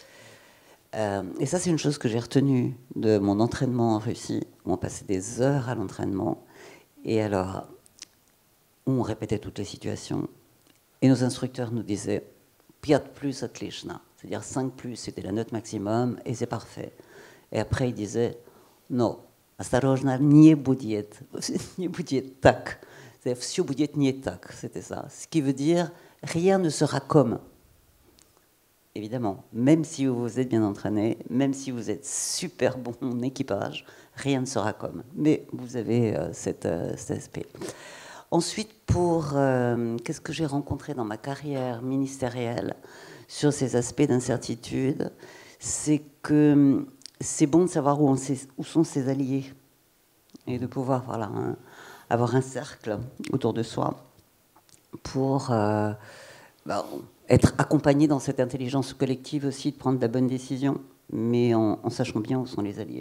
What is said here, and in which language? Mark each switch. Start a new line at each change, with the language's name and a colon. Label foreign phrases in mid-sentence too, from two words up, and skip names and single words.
French: Et ça, c'est une chose que j'ai retenue de mon entraînement en Russie, où on passait des heures à l'entraînement. Et alors, on répétait toutes les situations. Et nos instructeurs nous disaient « 5 plus отлично », c'est-à-dire 5 plus, c'était la note maximum, et c'est parfait. Et après, ils disaient « Non,
Russian: осторожно, не будет так ».
French: C'est-à-dire «
Russian: Всё будет не так »,
French: c'était ça. Ce qui veut dire « Rien ne sera comme ». Évidemment, même si vous êtes bien entraîné, même si vous êtes super bon en équipage, rien ne sera comme. Mais vous avez cet aspect. Ensuite, qu'est-ce que j'ai rencontré dans ma carrière ministérielle sur ces aspects d'incertitude, c'est que c'est bon de savoir où sont ses alliés et de pouvoir avoir un cercle autour de soi pour être accompagné dans cette intelligence collective aussi, de prendre la bonne décision, mais en sachant bien où sont les alliés.